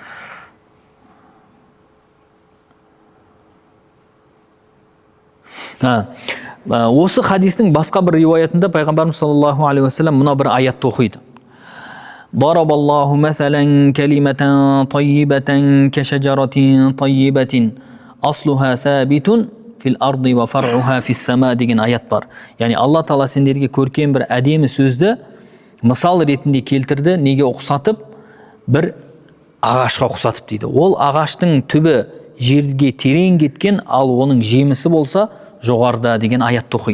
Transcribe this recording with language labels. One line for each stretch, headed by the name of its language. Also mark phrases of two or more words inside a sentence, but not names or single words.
Kazakh: Осы хадистің басқа бір риуаятында пайғамбарымыз
Arabic: صلى الله عليه وسلم
Kazakh: мына бір аятты оқиды.
Arabic: ضرب الله مثلا كلمة طيبة كشجرة طيبة أصلها ثابت في الأرض وفرعها في السماء
Kazakh: деген аят бар. Яғни Алла Тағала сендерге көркем бір әдемі сөзді мысал ретінде келтірді, неге ұқсатып? Бір ағашқа ұқсатып дейді. Ол ағаштың түбі жерге терең кеткен, ал оның жемісі болса жоғарыда деген аятты оқиды.